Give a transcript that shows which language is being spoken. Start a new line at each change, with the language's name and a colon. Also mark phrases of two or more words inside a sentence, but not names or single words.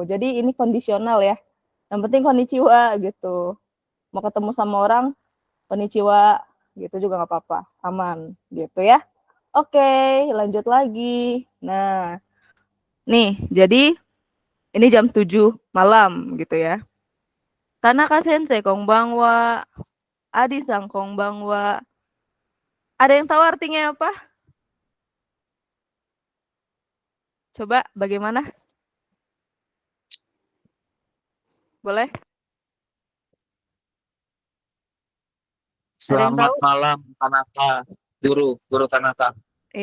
Indonesian: Jadi ini kondisional ya. Yang penting konnichiwa gitu. Mau ketemu sama orang, konnichiwa gitu juga nggak apa-apa. Aman gitu ya. Oke, lanjut lagi. Nah, nih, jadi ini jam 7 malam gitu ya.
Japanese: 田中先生こんばんは、アディさんこんばんは.
Indonesian: Ada yang tahu artinya apa? Coba bagaimana? Boleh? Ada yang Selamat tahu? malam Tanaka, guru Tanaka.